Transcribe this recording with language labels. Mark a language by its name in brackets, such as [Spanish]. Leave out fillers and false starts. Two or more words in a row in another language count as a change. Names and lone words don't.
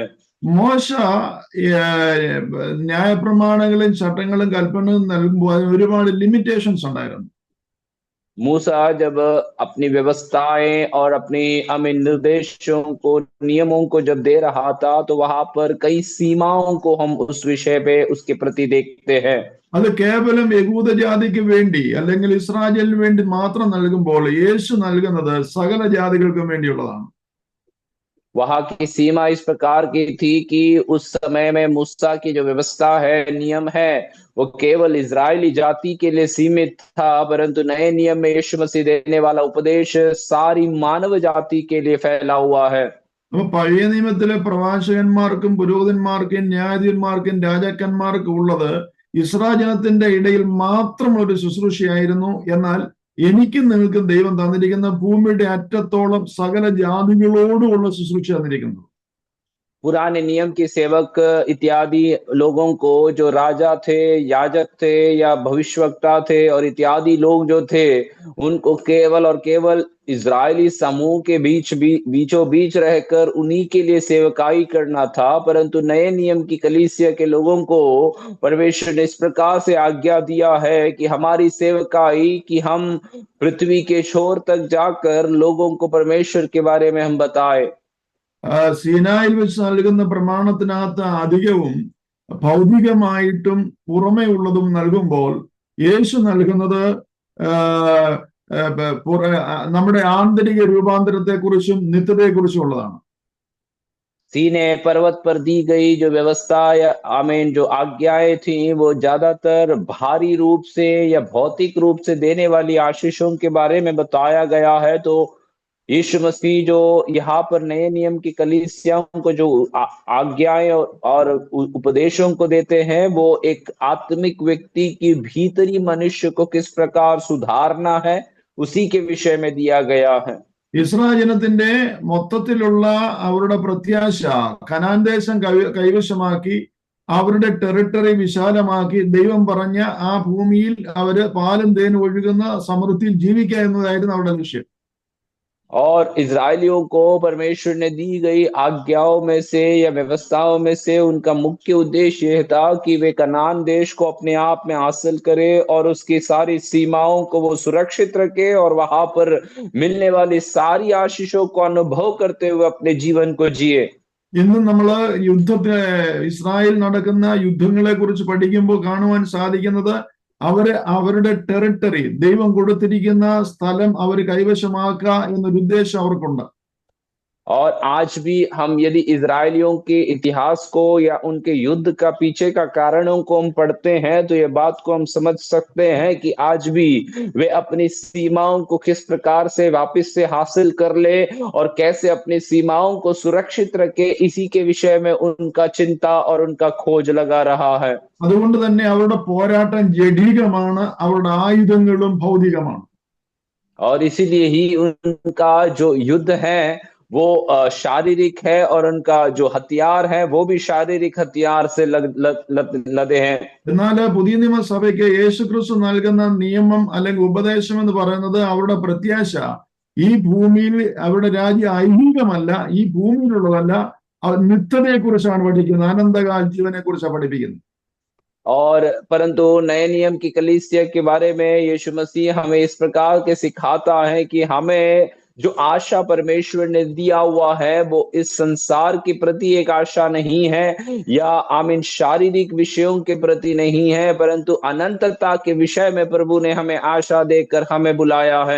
[Malayalam] മോശ ന്യായപ്രമാണങ്ങളും ചട്ടങ്ങളും കൽപ്പനകളും നൽകുമ്പോൾ അതിന് ഒരുപാട് ലിമിറ്റേഷൻസ് ഉണ്ടായിരുന്നു. [Hindi] मूसा जब अपनी व्यवस्थाएं और अपनी निर्देशों को, नियमों को जब दे रहा था तो वहां पर कई सीमाओं को हम उस विषय पे उसके प्रति देखते हैं। [Malayalam] അത് കേവലം യഹൂദ ജാതിക്ക് വേണ്ടി അല്ലെങ്കിൽ ഇസ്രായേലിന് വേണ്ടി മാത്രം നൽകുമ്പോൾ യേശു നൽകുന്നത് സകല ജാതികൾക്കും വേണ്ടിയുള്ളതാണ്. [Hindi] वहां की सीमा इस प्रकार की थी कि उस समय में मूसा की जो व्यवस्था है, नियम है, वो केवल इजरायली जाति के लिए सीमित था, परंतु नए नियम में यीशु मसीह देने वाला उपदेश सारी मानव जाति के लिए फैला हुआ है। [Malayalam] അപ്പൊ പഴയ നിയമത്തിലെ പ്രവാചകന്മാർക്കും പുരോഹിതന്മാർക്കും ന്യായാധിപന്മാർക്കും രാജാക്കന്മാർക്കും ഉള്ളത് ഇസ്രായേൽ ജനത്തിന്റെ ഇടയിൽ മാത്രം ഒരു ശുശ്രൂഷയായിരുന്നു. എന്നാൽ എനിക്കും നിങ്ങൾക്കും ദൈവം തന്നിരിക്കുന്ന ഭൂമിയുടെ അറ്റത്തോളം സകല ജാതികളോടുമുള്ള ശുശ്രൂഷ തന്നിരിക്കുന്നു. [Hindi] पुराने नियम के सेवक इत्यादि लोगों को, जो राजा थे, याजक थे या भविष्यवक्ता थे और इत्यादि लोग जो थे, उनको केवल और केवल इजरायली समूह के बीचों बीच रहकर उन्हीं के लिए सेवकाई करना था। परंतु नए नियम की कलीसिया के लोगों को परमेश्वर ने इस प्रकार से आज्ञा दिया है कि हमारी सेवकाई कि हम पृथ्वी के छोर तक जाकर लोगों को परमेश्वर के बारे में हम बताए। [Malayalam] സീനായിൽ വെച്ച് നൽകുന്ന പ്രമാണത്തിനകത്ത് അധികവും ഭൗതികമായിട്ടും പുറമേ ഉള്ളതും നൽകുമ്പോൾ യേശു നൽകുന്നത് നമ്മുടെ ആന്തരിക രൂപാന്തരത്തെ കുറിച്ചും നിത്യതയെക്കുറിച്ചും ഉള്ളതാണ്. [Hindi] सीने पर्वत पर दी गई जो व्यवस्था या जो आज्ञाएं थी वो ज्यादातर भारी रूप से या भौतिक रूप से देने वाली आशीषों के बारे में बताया गया है। तो यीशु मसीह जो यहाँ पर नए नियम की कलीसियाओं को जो आज्ञाएं और उपदेशों को देते हैं वो एक आत्मिक व्यक्ति की भीतरी मनुष्य को किस प्रकार सुधारना है उसी के विषय में दिया गया है। [Malayalam] ഇസ്രായേൽ ജനത്തിന്റെ മൊത്തത്തിലുള്ള അവരുടെ പ്രത്യാശ കനാൻ ദേശം കൈവശമാക്കി അവരുടെ ടെറിട്ടറി വിശാലമാക്കി ദൈവം പറഞ്ഞ ആ ഭൂമിയിൽ അവര് പാലും തേനും ഒഴുകുന്ന സമൃദ്ധിയിൽ ജീവിക്കുക എന്നതായിരുന്നു അവരുടെ ലക്ഷ്യം. [Hindi] और इजरायलियों को परमेश्वर ने दी गई आज्ञाओं में से या व्यवस्थाओं में से उनका मुख्य उद्देश्य यह था कि वे कनान देश को अपने आप में हासिल करे और उसकी सारी सीमाओं को वो सुरक्षित रखे और वहां पर मिलने वाली सारी आशीषों को अनुभव करते हुए अपने जीवन को जिए। [Malayalam] ഇന്ന് നമ്മൾ യുദ്ധത്തെ ഇസ്രായേൽ നടക്കുന്ന യുദ്ധങ്ങളെ കുറിച്ച് പഠിക്കുമ്പോൾ കാണുവാൻ സാധിക്കുന്നത് അവരുടെ ടെറിട്ടറി ദൈവം കൊടുത്തിരിക്കുന്ന സ്ഥലം അവർ കൈവശമാക്കുക എന്നൊരു ഉദ്ദേശം അവർക്കുണ്ട്. [Hindi] और आज भी हम यदि इजरायलियों के इतिहास को या उनके युद्ध का पीछे का कारणों को हम पढ़ते हैं तो ये बात को हम समझ सकते हैं कि आज भी वे अपनी सीमाओं को किस प्रकार से वापस से हासिल कर ले और कैसे अपनी सीमाओं को सुरक्षित रखे, इसी के विषय में उनका चिंता और उनका खोज लगा रहा है। [Malayalam] അതുകൊണ്ട് തന്നെ അവരുടെ പോരാട്ടം ജഡികമാണ്, അവരുടെ ആയുധങ്ങളും ഭൗതികമാണ്. [Hindi] और इसीलिए ही उनका जो युद्ध है वो शारीरिक है और उनका जो हथियार है वो भी शारीरिक हथियार से लदे हैं। [Malayalam] എന്നാൽ പുതിയ നിയമസഭയ്ക്ക് യേശുക്രിസ്തു നൽകുന്ന നിയമം അല്ലെങ്കിൽ ഉപദേശം എന്ന് പറയുന്നത് അവരുടെ പ്രത്യാശ ഈ ഭൂമിയിൽ അവരുടെ രാജ്യം ഐഹികമല്ല, ഈ ഭൂമിയിലുള്ളതല്ല, നിത്യതയെ കുറിച്ചാണ് പഠിക്കുന്നത്, അനന്തകാല ജീവനെ കുറിച്ചാണ് പഠിപ്പിക്കുന്നത്. [Hindi] और परंतु नए नियम की कलीसिया के बारे में यीशु मसीह हमें इस प्रकार के सिखाता है कि हमें जो आशा परमेश्वर ने दिया हुआ है वो इस संसार के प्रति एक आशा नहीं है या आमीन शारीरिक विषयों के प्रति नहीं है, परंतु अनंतता के विषय में प्रभु ने हमें आशा देकर हमें बुलाया है।